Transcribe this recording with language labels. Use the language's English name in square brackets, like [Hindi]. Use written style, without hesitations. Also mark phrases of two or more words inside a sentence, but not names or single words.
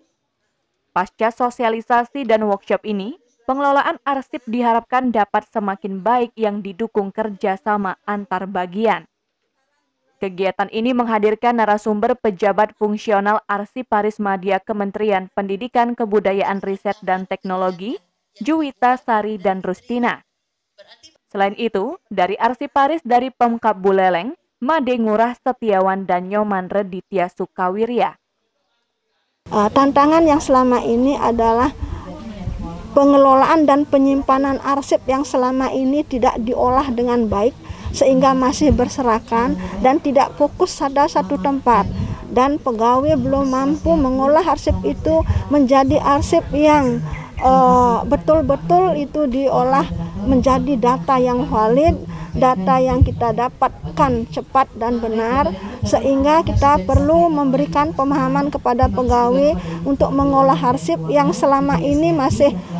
[Indonesian] Pasca sosialisasi dan workshop ini, pengelolaan arsip diharapkan dapat semakin baik yang didukung kerjasama antar bagian. Kegiatan ini menghadirkan narasumber pejabat fungsional Arsiparis Madya Kementerian Pendidikan, Kebudayaan, Riset, dan Teknologi, Juwita Sari dan Rustina. Selain itu, dari Arsiparis dari Pemkab Buleleng, Made Ngurah Setiawan dan Nyoman Reditya Sukawirya. Tantangan yang selama ini adalah pengelolaan dan penyimpanan arsip yang selama ini tidak diolah dengan baik sehingga masih berserakan dan tidak fokus pada satu tempat, dan pegawai belum mampu mengolah arsip itu menjadi arsip yang betul-betul itu diolah menjadi data yang valid, data yang kita dapatkan cepat dan benar, sehingga kita perlu memberikan pemahaman kepada pegawai untuk mengolah arsip yang selama ini masih